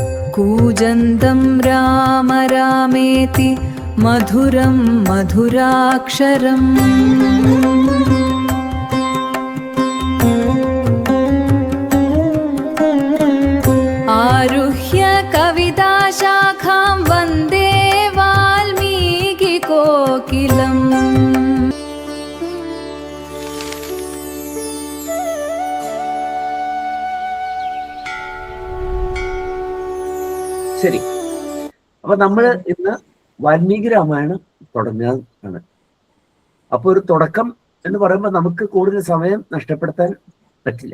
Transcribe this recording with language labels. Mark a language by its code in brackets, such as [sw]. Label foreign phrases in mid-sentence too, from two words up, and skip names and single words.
[sa] कूजन्तं राम रामेति मधुरं मधुराक्षरम् आरुह्य कविताशाखां वन्दे वाल्मीकिकोकिलम्. [ml] ശരി, അപ്പൊ നമ്മൾ ഇന്ന് വാൽമീകി രാമായണം തുടങ്ങാണ്. അപ്പൊ ഒരു തുടക്കം എന്ന് പറയുമ്പോൾ നമുക്ക് കൂടുതൽ സമയം നഷ്ടപ്പെടുത്താൻ പറ്റില്ല.